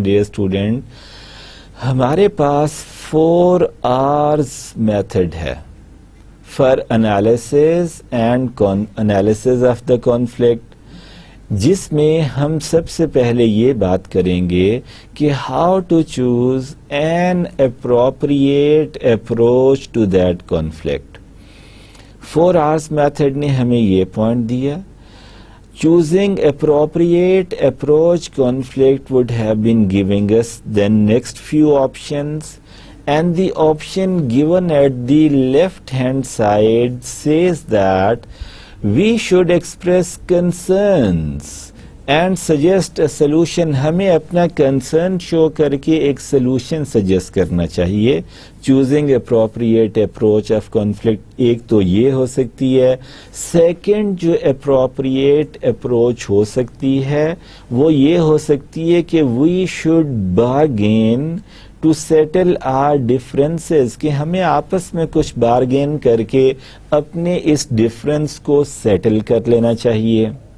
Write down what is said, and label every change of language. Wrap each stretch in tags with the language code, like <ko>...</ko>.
<ur>Dear student, ہمارے پاس 4 R's method ہے</ur> <en>for analysis and analysis of the conflict,</en> <ur>جس میں ہم سب سے پہلے یہ بات کریں گے کہ</ur> <en>How to choose an appropriate approach to that conflict. 4 R's method</en> <ur>نے ہمیں یہ پوائنٹ دیا:</ur> <en>choosing appropriate approach conflict would have been giving us the next few options, and the option given at the left hand side says that we should express concerns and suggest a solution.</en> <ur>ہمیں اپنا concern show کر کے ایک solution suggest کرنا چاہیے. Choosing appropriate approach of conflict ایک تو یہ ہو سکتی ہے. سیکنڈ جو اپروپریٹ اپروچ ہو سکتی ہے وہ یہ ہو سکتی ہے کہ</ur> <en>we should bargain to settle our differences,</en> <ur>کہ ہمیں آپس میں کچھ بارگین کر کے اپنے اس ڈفرینس کو سیٹل کر لینا چاہیے.</ur>